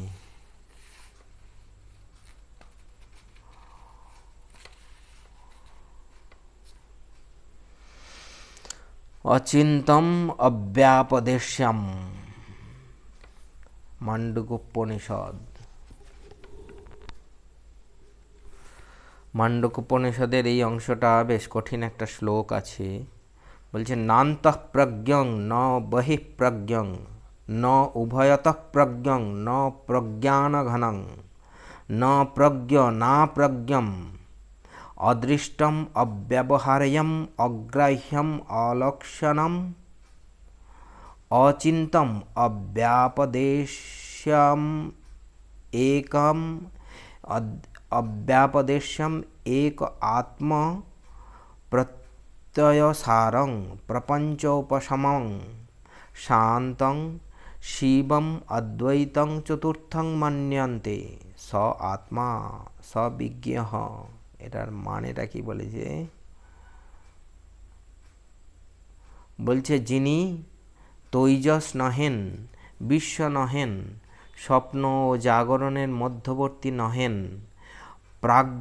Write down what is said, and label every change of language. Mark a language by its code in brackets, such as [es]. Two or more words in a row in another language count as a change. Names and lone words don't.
[sa] অচিন্তম অব্যাপদেশ্যম। [bn] মান্ডুকোপনিষদ। মান্ডুকোপনিষদের এই অংশটা বেশ কঠিন একটা শ্লোক আছে। [sa] বলছে নান্তঃ প্রজ্ঞং ন বহিঃ প্রজ্ঞং ন উভয়তঃ প্রজ্ঞং ন প্রজ্ঞানঘনং न प्रज्ञ ना प्रज्ञम अदृष्टम अव्यवहार्यम अग्राह्यम अलक्षणम अचिंतम अव्यापदेश्यम एकम अव्यापदेश्यम एक आत्म प्रत्ययसारं प्रपंचोपशमं शांतं शिवम अद्वैतं चतुर्थं मन्यन्ते स आत्मा स विज्ञः। [bn] এটার মানেটা কি বলেছে? বলছে যিনি তৈজস নহেন, বিশ্ব নহেন, স্বপ্ন ও জাগরণের মধ্যবর্তী নহেন, প্রাজ্ঞ